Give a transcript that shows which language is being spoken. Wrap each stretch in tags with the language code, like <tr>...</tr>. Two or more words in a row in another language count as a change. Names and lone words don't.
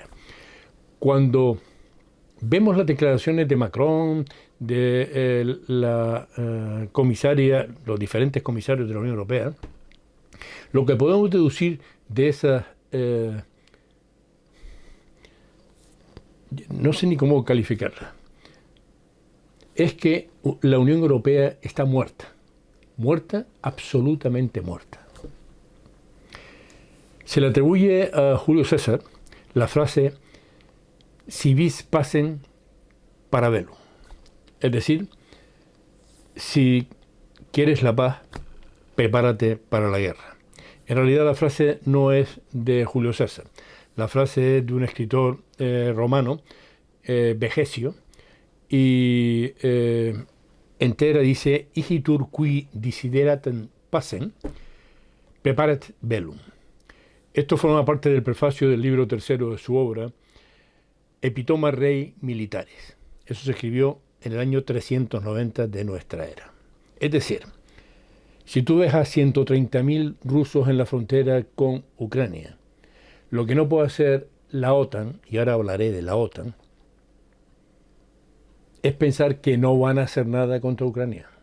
<es>Cuando vemos las declaraciones de Macron, de la comisaria, los diferentes comisarios de la Unión Europea, lo que podemos deducir de esas, no sé ni cómo calificarla, es que la Unión Europea está muerta, absolutamente muerta. Se le atribuye a Julio César la frase</es> <la>si vis pacem para bellum,</la> <es>es decir, si quieres la paz, prepárate para la guerra. En realidad la frase no es de Julio César, la frase es de un escritor romano, Vegesio, y entera dice</es> <la>igitur qui desideratem pacem, preparat bellum.</la> <es>Esto forma parte del prefacio del libro tercero de su obra, Epitoma Rei Militaris. Eso se escribió en el año 390 de nuestra era. Es decir, si tú ves a 130.000 rusos en la frontera con Ucrania, lo que no puede hacer la OTAN, y ahora hablaré de la OTAN, es pensar que no van a hacer nada contra Ucrania.</es>